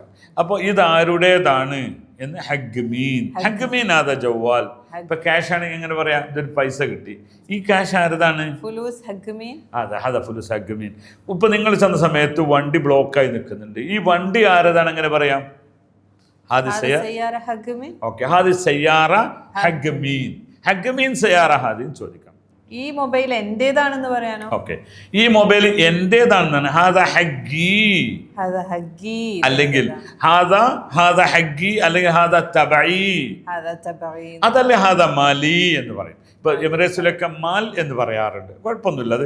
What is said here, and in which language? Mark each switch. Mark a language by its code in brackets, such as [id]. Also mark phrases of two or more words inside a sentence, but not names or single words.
[ml] അപ്പോൾ ഇത് ആരുടേതാണ് എന്ന് [ar] حق مين هذا الجوال. [ml] ഇപ്പൊ ക്യാഷ് ആണെങ്കിൽ എങ്ങനെ പറയാം? ഇതൊരു പൈസ കിട്ടി, ഈ ക്യാഷ് ആരതാണ്? [ar] فلوس حق مين. [ml] ഇപ്പൊ നിങ്ങൾ ചെന്ന സമയത്ത് വണ്ടി ബ്ലോക്കായി നിൽക്കുന്നുണ്ട്, ഈ വണ്ടി ആരതാണ്? എങ്ങനെ പറയാം? [ar] هذه سيارة حق مين؟ اوكي هذه السيارة حق مين؟ حق مين سيارة هذه ചോദിക്കാം. [ml] ഈ മൊബൈൽ എന്റേതാണെന്ന് പറയാനോ? ഓക്കെ, ഈ മൊബൈൽ എന്റേതാണെന്നാണ് [ar] هذا حقي [ml] അല്ലെങ്കിൽ [ar] هذا حقي [ml] അല്ലെങ്കിൽ [ar] هذا تبعي [ml] അതല്ലേ [ar] هذا مالي [ml] എന്ന് പറയും. ഇപ്പൊ എമിറേറ്റ്സിലൊക്കെ മാൽ എന്ന് പറയാറുണ്ട്, കുഴപ്പമൊന്നുമില്ല അത്.